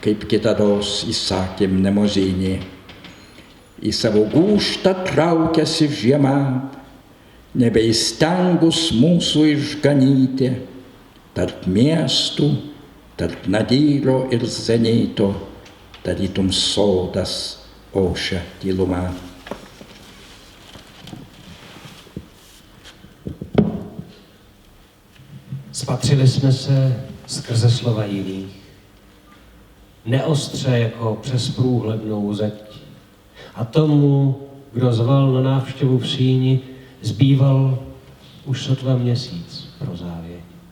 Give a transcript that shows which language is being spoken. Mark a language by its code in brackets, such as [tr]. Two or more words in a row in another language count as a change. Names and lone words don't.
[lt] kaip kitados įsakėm nemozinį. Į savo gūžtą traukiasi žiema, nebeįstengus mūsų išganyti, tarp miestų, tarp Nadyro ir Zenito, tarytum sodas ošia tyluma. [cs] Spatřili jsme se skrze slova jiných, neostře jako přes průhlednou zeď. A tomu, kdo zval na návštěvu v síni, zbýval už sotva měsíc pro závěť.